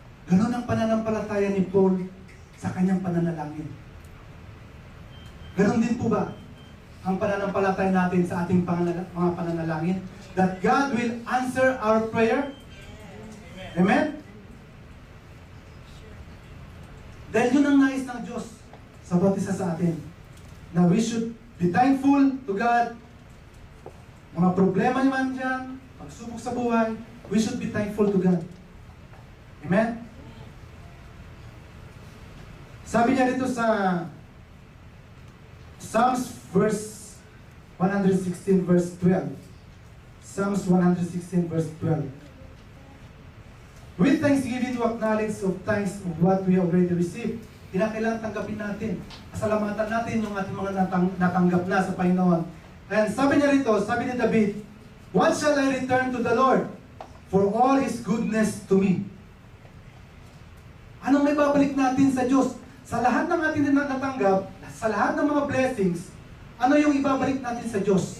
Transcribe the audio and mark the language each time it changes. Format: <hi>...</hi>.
<tl>Ganon ang pananampalataya ni Paul sa kanyang pananalangin. Ganon din po ba ang pananampalataya natin sa ating mga pananalangin?</tl> <en>That God will answer our prayer? Amen?</en> <tl>Dahil yun ang nais ng Diyos sa bawat isa sa atin.</tl> <en>Na we should be thankful to God.</en> <tl>Mga problema naman dyan, pagsubok sa buhay,</tl> <en>we should be thankful to God.</en> <tl>Amen? Sabi niya dito sa Psalms verse 116 verse 12. Psalms 116 verse 12.</tl> <en>With thanksgiving to acknowledge of thanks of what we already received.</en> <tl>Kailangan tanggapin natin. Pasalamatan natin yung ating mga natanggap na sa Panginoon.</tl> <en>And</en> <tl>sabi niya rito, sabi ni David,</tl> <en>what shall I return to the Lord for all His goodness to me?</en> <tl>Anong may babalik natin sa Diyos? Sa lahat ng ating natanggap, sa lahat ng mga blessings, ano yung ibabalik natin sa Diyos?</tl>